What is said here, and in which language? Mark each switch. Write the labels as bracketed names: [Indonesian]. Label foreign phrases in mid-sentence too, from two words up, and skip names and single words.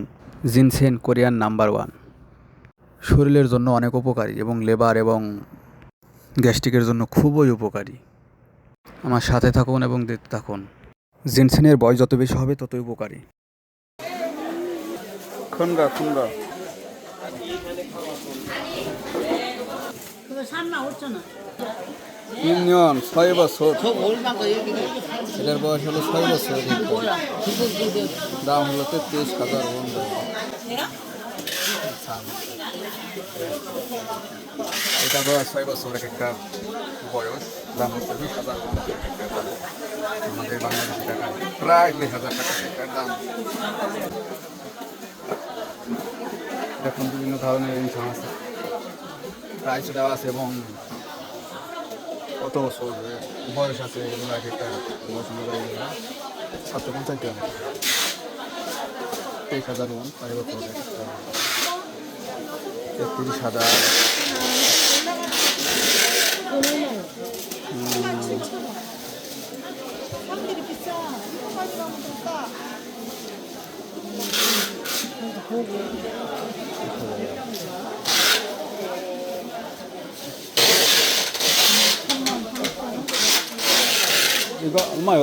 [Bangla] জিনসেন [English] Korean number [Bangla] 1, শরীরের জন্য অনেক উপকারী এবং লেবার এবং গ্যাস্ট্রিকের জন্য খুবই উপকারী। আমার সাথে থাকুন এবং দেখতে থাকুন। জিনসেনের বয়স যত বেশি হবে ততই উপকারী। খুনগা খুনগা [Korean] 그거 35,000원. [Bangla] 3년 6বছর। এটার বয়স হলো 6 বছর। দাম হলো 33,000 won। এটা তো 6 বছর একটা বয়স, দাম হচ্ছে 20,000 won। আমাদের বাংলাদেশি টাকা প্রায় 2,000 টাকা এটার দাম। এখন বিভিন্ন ধরনের ইনকাম আছে, প্রাইস দেওয়া আছে এবং কত বছর বয়স আছে এগুলো এক একটা বয়স অনুযায়ী 750 গ্রাম, 23,000 won, 5 বছর 33,000। [Korean] 사람들이 비싸. 빨리 가면 될까? 보고. 이거 얼마요?